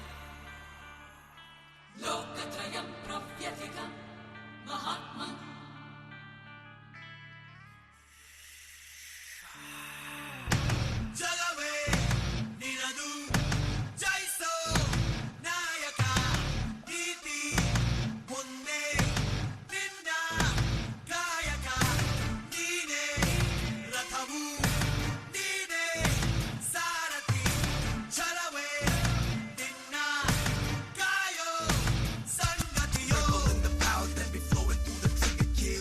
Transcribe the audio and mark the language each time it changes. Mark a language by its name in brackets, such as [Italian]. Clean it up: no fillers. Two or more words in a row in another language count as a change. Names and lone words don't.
[Sanskrit] लोकत्रयं प्रव्यथितं महात्मन् [Kannada] ಜಗವೇ ನಿನದು ಜಯಿಸೋ ನಾಯಕ ನೀತಿ ಮುಂದೆ ನಿನ್ನ ಕಾಯಕ ನೀನೇ ರಥವು ನೀನೇ ಸಾರಥಿ ಛಲವೇ ನಿನ್ನ ಕಾಯೋ ಸಂಗತಿಯೋ. [English] The power that be flowing through the trigger